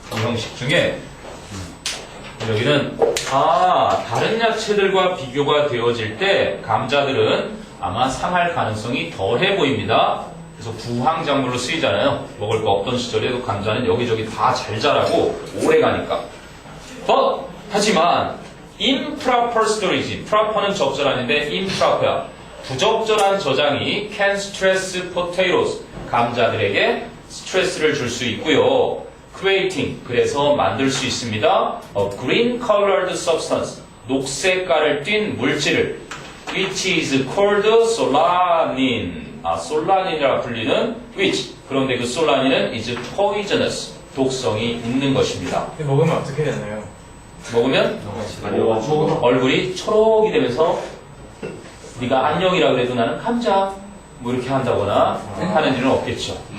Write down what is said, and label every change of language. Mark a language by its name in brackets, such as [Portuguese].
[Korean] 이 형식 중에 여기는 다른 야채들과 비교가 되어질 때 감자들은 아마 상할 가능성이 덜해 보입니다. 그래서 부황작물로 쓰이잖아요. 먹을 거 없던 시절에도 감자는 여기저기 다 잘 자라고 오래 가니까. [English] But [Korean] 하지만 [English] improper storage, [Korean] proper는 적절한인데 improper야. 부적절한 저장이 [English] can stress potatoes, [Korean] 감자들에게 스트레스를 줄 수 있고요. [English] creating, [Korean] 그래서 만들 수 있습니다. [English] A green colored substance, [Korean] 녹색깔을 띤 물질을 [English] which is called solanine. [Korean] 솔라닌이라 불리는 [English] which. [Korean] 그런데 그 솔라닌은 [English] is poisonous, [Korean] 독성이 있는 것입니다. 먹으면 어떻게 되나요? 먹으면 얼굴이 초록이 되면서 네가 안녕이라 그래도 나는 감자 뭐 이렇게 한다거나 하는 일은 없겠죠.